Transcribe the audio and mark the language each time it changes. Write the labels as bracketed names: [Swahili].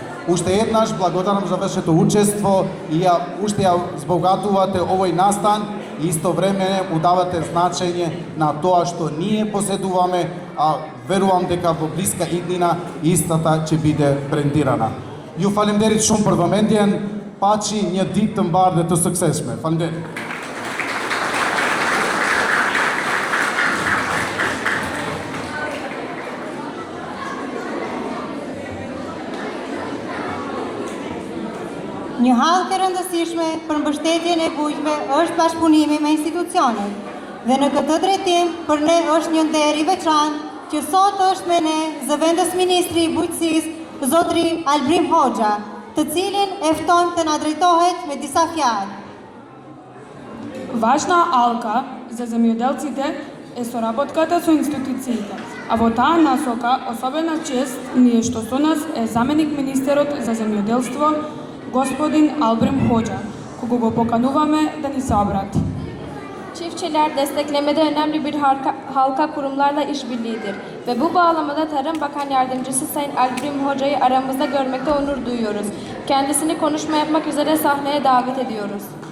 [Macedonian] Уште еднаш благодарам за вашето учество и уште ја збогатувате овој настан и исто време му давате значење на тоа што ние поседуваме, а верувам дека во блиска иднина истата ќе биде брендирана. [Albanian] Ju falemderit shumë për vëmendjen, paçi një ditë të mbarë dhe të suksesshme. Falemderit. Një hallkë e rëndësishme për mbështetjen e bujqve është bashkëpunimi me institucionet. Dhe në këtë drejtim, për ne është një nder i veçantë që sot është me ne zëvendës ministri i bujqësisë, Zotri Albrim Hoxha, të cilin e ftojmë të na drejtohet me disa fjalë. [Macedonian] Важна алка за земјоделците е соработката со институциите, а во таа насока особена чест ни е што со нас е заменик министерот за земјоделство господин Albrim Hoxha, kога го покануваме да ни се обрати. [Turkish] Çiftçiler desteklemede önemli bir halka kurumlarla işbirliğidir ve bu bağlamada Tarım Bakan Yardımcısı Sayın Albrim Hoxha'yı aramızda görmekte onur duyuyoruz. Kendisini konuşma yapmak üzere sahneye davet ediyoruz.